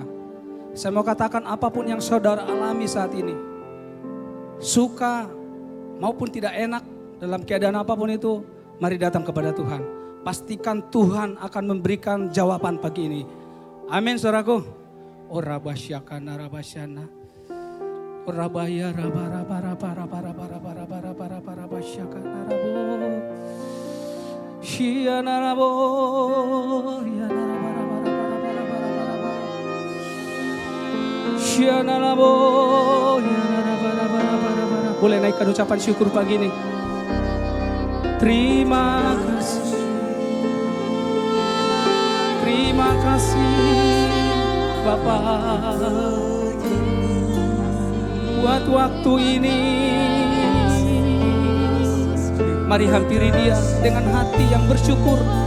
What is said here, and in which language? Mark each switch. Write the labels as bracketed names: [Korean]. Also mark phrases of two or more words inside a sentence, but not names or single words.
[Indonesian] Saya mau katakan apapun yang saudara alami saat ini, suka maupun tidak enak, dalam keadaan apapun itu, mari datang kepada Tuhan. Pastikan Tuhan akan memberikan jawaban pagi ini. Amin saudaraku. Ora basyakana rabasyana. Rabaya rabara bara bara bara bara bara bara bara bara basyaka narabo. Shia narabo ya narabara bara bara bara bara bara bara. Shia narabo ya narabara bara bara bara. Boleh naikkan ucapan syukur pagi ini. Terima kasih Bapa buat waktu ini. Mari hampiri Dia dengan hati yang bersyukur.